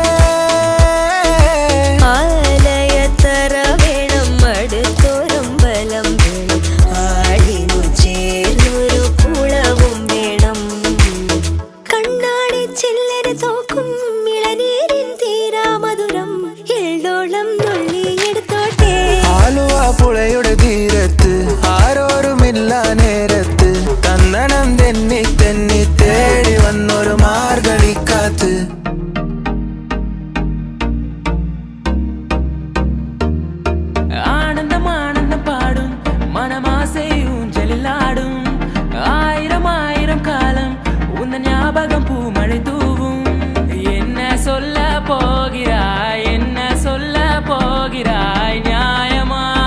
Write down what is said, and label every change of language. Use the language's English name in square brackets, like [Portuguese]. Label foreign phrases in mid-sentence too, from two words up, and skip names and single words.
[Malayalam] ആലയത്തറ വേണം അടുത്തോരം ബലം വേണം ആടിനു ചേർന്നൊരു കുളവും വേണം കണ്ണാടി ചില്ലര തോക്കും ഇളനീരിൻ തീരാ മധുരം എള്ളോളം നുള്ളിയെടുത്തോട്ടെ ആലുവ പുഴയുടെ തീരത്ത് ആരോരുമില്ല നേരത്ത് തന്നണം തെന്നി തെന്നി തേടി വന്നൊരു മാർഗഴിക്കാത്ത് [Tamil] ஆனந்தம் ஆனந்தம் பாடும் மனமாசை ஊஞ்சலில் ஆடும் ஆயிரம் ஆயிரம் காலம் உந்த ஞாபகம் பூமழை தூவும் என்ன சொல்ல போகிறாய் என்ன சொல்ல போகிறாய் நியாயமா